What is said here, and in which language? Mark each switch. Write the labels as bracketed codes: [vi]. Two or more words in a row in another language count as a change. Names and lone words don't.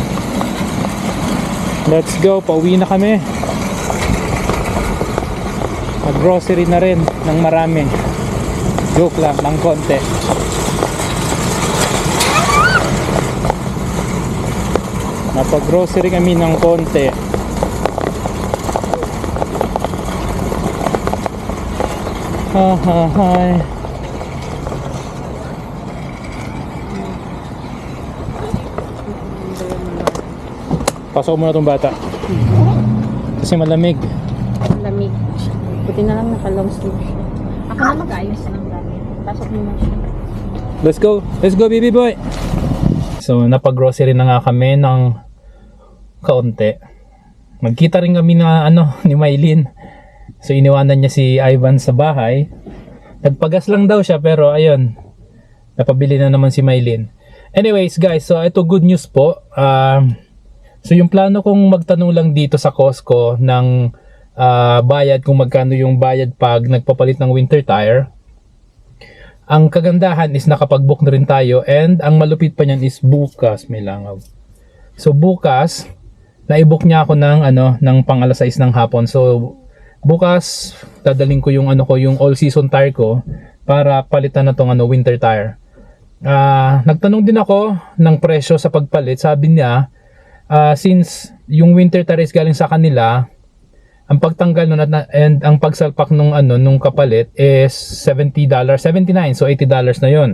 [en] Let's go, [tl] pauwi na kami. Mag-grocery na rin ng marami. Joke lang, ng konti. Napag-grocery kami ng konti. Hi. Pasok mo na tong bata. Kasi malamig. Lamig. Buti na lang naka- [en] long sleeve [tl] siya. Ako na mag-ayos ng gamit. Pasok mo na siya. [en] Let's go. Let's go, baby boy. [tl] So, napag-grocery na nga kami ng kaunti. Magkita rin kami na ni Maylin. So, iniwanan niya si Ivan sa bahay. Nagpagas lang daw siya pero ayun. Napabili na naman si Maylin. [en] Anyways, guys, [tl] so ito [en] good news [tl] po. So, yung plano kong magtanong lang dito sa Costco ng bayad, kung magkano yung bayad pag nagpapalit ng [en] winter tire. [tl] Ang kagandahan is nakapag-book na rin tayo, and ang malupit pa niyan is bukas may langaw. So bukas na-book niya ako ng pang alas 6 ng hapon. So bukas dadaling ko yung yung [en] all season tire [tl] ko para palitan na tong [en] winter tire. [tl] Nagtanong din ako ng presyo sa pagpalit. Sabi niya since yung [en] winter tire [tl] is galing sa kanila, ang pagtanggal nun and ang pagsalpak nung kapalit is $70, $79, so $80 na yon.